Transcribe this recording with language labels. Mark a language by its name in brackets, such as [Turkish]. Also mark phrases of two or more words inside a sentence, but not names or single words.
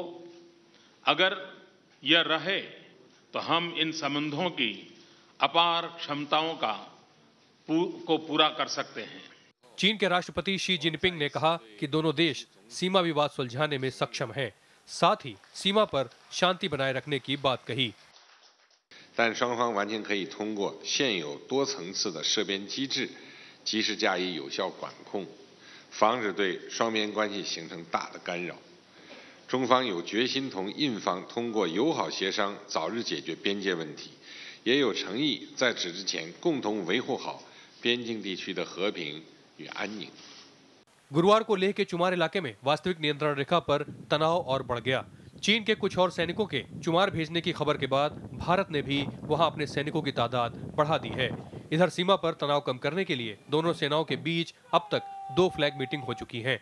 [Hindi] अगर यह रहे तो हम इन संबंधों की अपार क्षमताओं को पूरा कर सकते हैं। चीन के राष्ट्रपति शी जिनपिंग ने कहा कि दोनों देश सीमा विवाद सुलझाने में सक्षम हैं, साथ ही सीमा पर शांति बनाए रखने की बात कही। [Chinese] 但双方完全可以通过现有多层次的涉边机制，及时加以有效管控，防止对双边关系形成大的干扰。中方有决心同印方通过友好协商早日解决边界问题，也有诚意在此之前共同维护好边境地区的和平与安宁。 [Hindi] गुरुवार को लेह के चुमार इलाके में वास्तविक नियंत्रण रेखा पर तनाव और बढ़ गया। चीन के कुछ और सैनिकों के चुमार भेजने की खबर के बाद भारत ने भी वहां अपने सैनिकों की तादाद बढ़ा दी है। इधर सीमा पर तनाव कम करने के लिए दोनों सेनाओं के बीच अब तक 2 [English] flag meeting [Hindi] हो चुकी हैं।